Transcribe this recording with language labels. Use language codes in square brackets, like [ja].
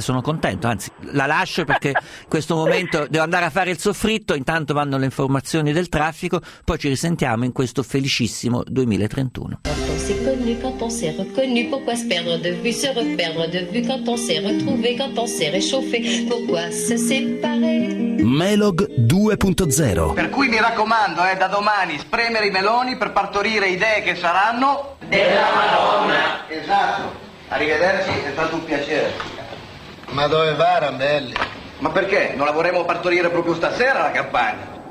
[it] sono contento, anzi la lascio perché in questo momento devo andare a fare il soffritto, intanto vanno le informazioni del traffico, poi ci risentiamo in questo felicissimo 2031. [fr] Quand on s'est reconnu, pourquoi se perdre de vue, se reperdre de vue, quand on s'est retrouvé, quand on s'est réchauffé, pourquoi se séparer? [it] Melog 2.0. Per cui mi raccomando, da domani spremere i meloni per partorire idee che saranno della Madonna. Esatto, arrivederci, è stato un piacere. Ma dove va Rambelli? Ma perché? Non la vorremmo partorire proprio stasera la campagna?